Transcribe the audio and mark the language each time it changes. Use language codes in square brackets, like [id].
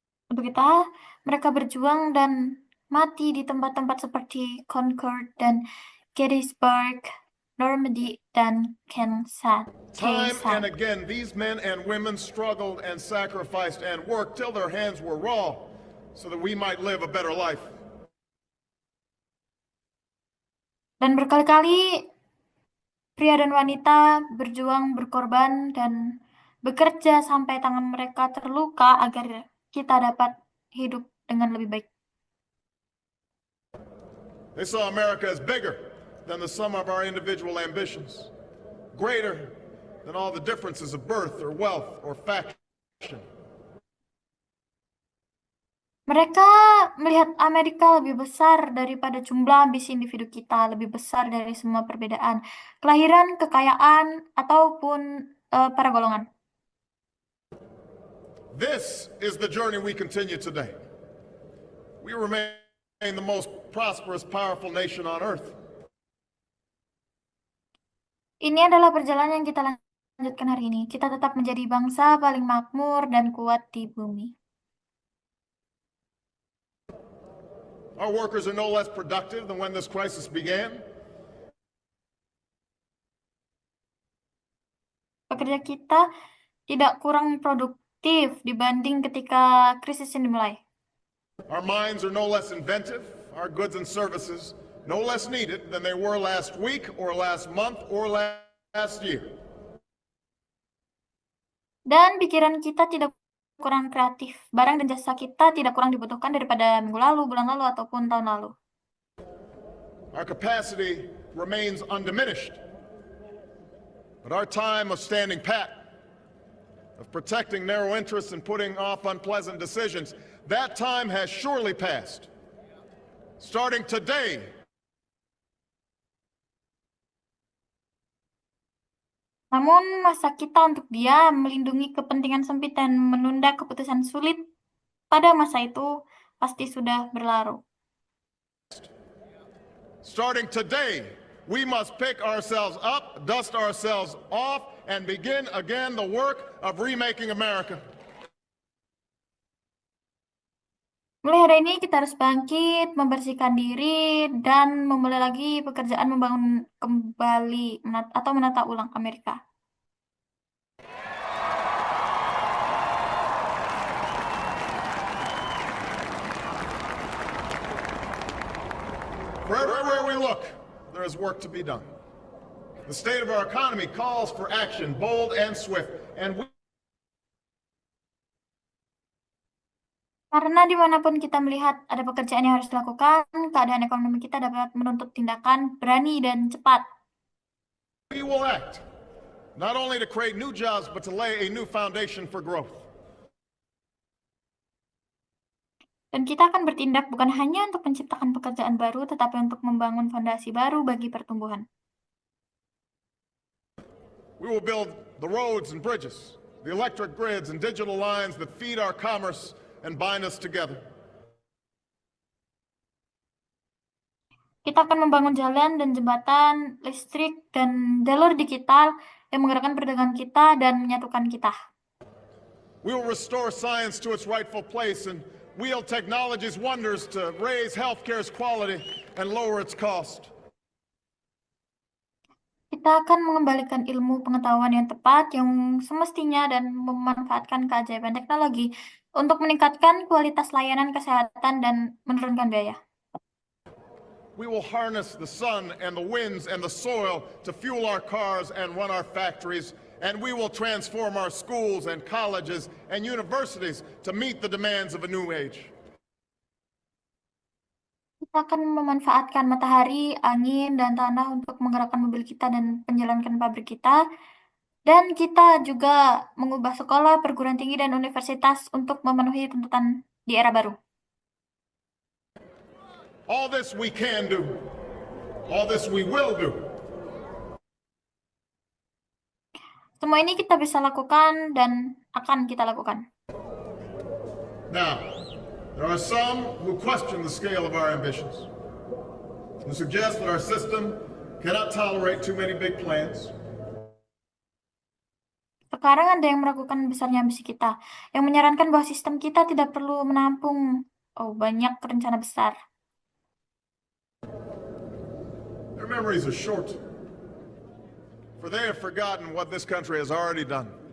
[id] Untuk kita, mereka berjuang dan mati di tempat-tempat seperti Concord dan Gettysburg, Normandy, dan Quai Sam. [en] Time and again, these men and women struggled and sacrificed and worked till their hands were raw so that we might live a better life. [id] Dan berkali-kali pria dan wanita berjuang, berkorban, dan bekerja sampai tangan mereka terluka agar kita dapat hidup dengan lebih baik. [en] They saw America as bigger than the sum of our individual ambitions, greater than all the differences of birth or wealth or faction. [id] Mereka melihat Amerika lebih besar daripada jumlah ambisi individu kita, lebih besar dari semua perbedaan, kelahiran, kekayaan, ataupun para golongan. [en] This is the journey we continue today. We remain the most prosperous, powerful nation on earth. [id] Ini adalah perjalanan yang kita lanjutkan hari ini. Kita tetap menjadi bangsa paling makmur dan kuat di bumi. [en] Our workers are no less productive than when this crisis began. [id] Pekerja kita tidak kurang produktif dibanding ketika krisis ini dimulai. [en] Our minds are no less inventive, our goods and services no less needed than they were last week or last month or last year. [id] Dan pikiran kita tidak kurang kreatif. Barang dan jasa kita tidak kurang dibutuhkan daripada minggu lalu, bulan lalu, ataupun tahun lalu. [en] Our capacity remains undiminished. But our time of standing pat, of protecting narrow interests and putting off unpleasant decisions, that time has surely passed. Starting today, [id] Namun masa kita untuk diam, melindungi kepentingan sempit dan menunda keputusan sulit pada masa itu pasti sudah berlalu. [en] starting today, we must pick ourselves up, dust ourselves off, and begin again the work of remaking America. [id] Mulai hari ini kita harus bangkit, membersihkan diri, dan memulai lagi pekerjaan membangun kembali atau menata ulang Amerika. [en] For everywhere we look, there is work to be done. The state of our economy calls for action, bold and swift, and we [id] Karena dimanapun kita melihat ada pekerjaan yang harus dilakukan, keadaan ekonomi kita dapat menuntut tindakan berani dan cepat. [en] will act, not only to create new jobs, but to lay a new foundation for growth. [id] Dan kita akan bertindak bukan hanya untuk menciptakan pekerjaan baru, tetapi untuk membangun fondasi baru bagi pertumbuhan. [en] We will build the roads and bridges, the electric grids and digital lines that feed our commerce and bind us together. [id] Kita akan membangun jalan dan jembatan, listrik, dan jalur digital yang menggerakkan perdagangan kita dan menyatukan kita. [en] We will restore science to its rightful place and wield technology's wonders to raise healthcare's quality and lower its cost. [id] Kita akan mengembalikan ilmu pengetahuan yang tepat, yang semestinya, dan memanfaatkan keajaiban teknologi untuk meningkatkan kualitas layanan kesehatan dan menurunkan biaya. [en] We will harness the sun and the winds and the soil to fuel our cars and run our factories, and we will transform our schools and colleges and universities to meet the demands of a new age. [id] Kita akan memanfaatkan matahari, angin, dan tanah untuk menggerakkan mobil kita dan menjalankan pabrik kita. Dan kita juga mengubah sekolah, perguruan tinggi, dan universitas untuk memenuhi tuntutan di era baru. [en] All this we can do. All this we will do. [id] Semua ini kita bisa lakukan dan akan kita lakukan. [en] Now, there are some who question the scale of our ambitions, who suggest that our system cannot tolerate too many big plans. [id] Sekarang ada yang meragukan besarnya ambisi kita, yang menyarankan bahwa sistem kita tidak perlu menampung banyak rencana besar. [en] Their memories are short, for they have forgotten what this country has already done.